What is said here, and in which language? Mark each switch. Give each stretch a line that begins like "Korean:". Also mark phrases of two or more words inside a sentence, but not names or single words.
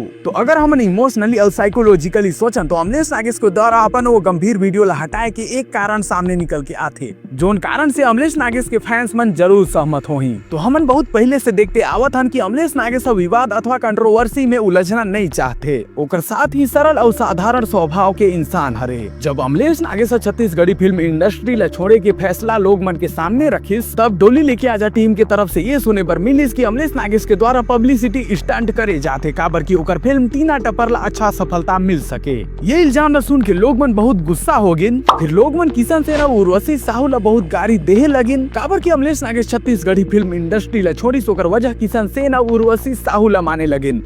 Chhattisgarhi: तो अगर हम इमोशनली और साइकोलॉजिकली सोचन तो अमलेश नागेश को द्वारा अपन वो गंभीर वीडियो ला हटाए के एक कारण सामने निकल के आते, जोन कारण से अमलेश नागेश के फैंस मन जरूर सहमत होही। तो हमन बहुत पहले से देखते आवत हन कि अमलेश नागेश विवाद अथवा कंट्रोवर्सी में उलझना नहीं चाहते, ओकर साथ ही सरल और साधारण स्वभाव के इंसान हरे। जब अमलेश नागेश छत्तीसगढ़ी
English: film industry
Chhattisgarhi: ला छोड़े के फैसला लोग मन के सामने रखिस, तब डोली लेके आजा टीम के तरफ से ये सुने पर मिलिस कि अमलेश नागेश के द्वारा
English: publicity stunt
Chhattisgarhi: करे जाते काबर की ओकर फिल्म टीना टप्पर ला अच्छा सफलता मिल सके। ये इल्जाम न सुन के लोग मन बहुत गुस्सा हो गिन। फिर लोग मन किशन सेन और उर्वशी साहू ला बहुत गाली देहे लगिन काबर की अमलेश नागेश छत्तीसगढ़ी
English: film industry
Chhattisgarhi: ला छोड़ी ओकर वजह किशन सेन और उर्वशी साहू ला माने लगिन।